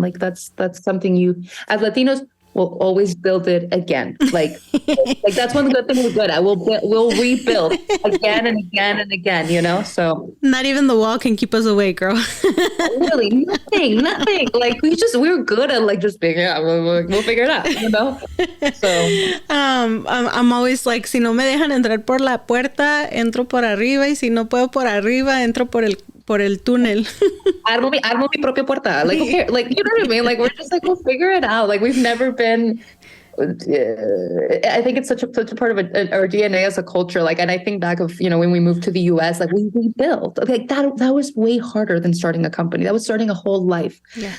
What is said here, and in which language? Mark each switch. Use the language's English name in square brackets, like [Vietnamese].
[English] Like that's something you, as Latinos, will always build it again. Like that's one good thing we're good at. We'll rebuild again and again and again, so. So not even the wall can keep us away, girl. Really, nothing. Like we're good at like just figuring it out. We'll figure it out, So I'm always like, [Spanish] si no me dejan entrar por la puerta, entro por arriba, y si no puedo por arriba, entro por el túnel. Armo mi propia puerta. [English] Like, okay, like, you know what I mean? Like, we're just like, we'll figure it out. Like, we've never been. I think it's such a part of our DNA as a culture. Like, and I think back of when we moved to the U.S., like we built. Like that was way harder than starting a company. That was starting a whole life. Yeah.